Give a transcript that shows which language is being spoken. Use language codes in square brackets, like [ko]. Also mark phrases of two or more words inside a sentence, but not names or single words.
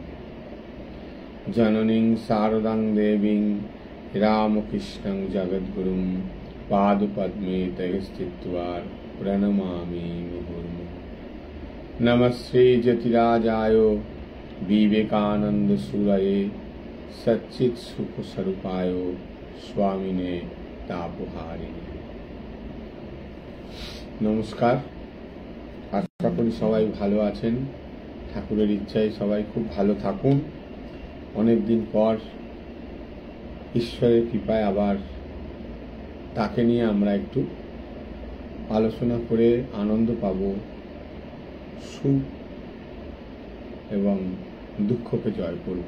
[sa] जननीं शारदां देवीं रामकृष्णं जगद्गुरुं पादपद्मे तैः स्थित्वा प्रणमामि मुहुर्मुहुः। नमस्ते जतिराजाय विवेकानंद सूरये सच्चित सुख स्वरूपाय स्वामिने तापहारिणे। [bn] নমস্কার। আশা করি সবাই ভালো আছেন। ঠাকুরের ইচ্ছায় সবাই খুব ভালো থাকুন। অনেক দিন পর ঈশ্বরের কৃপায় আবার তাকে নিয়ে আমরা একটু আলোচনা করে আনন্দ পাব, সুখ এবং দুঃখকে জয় করব।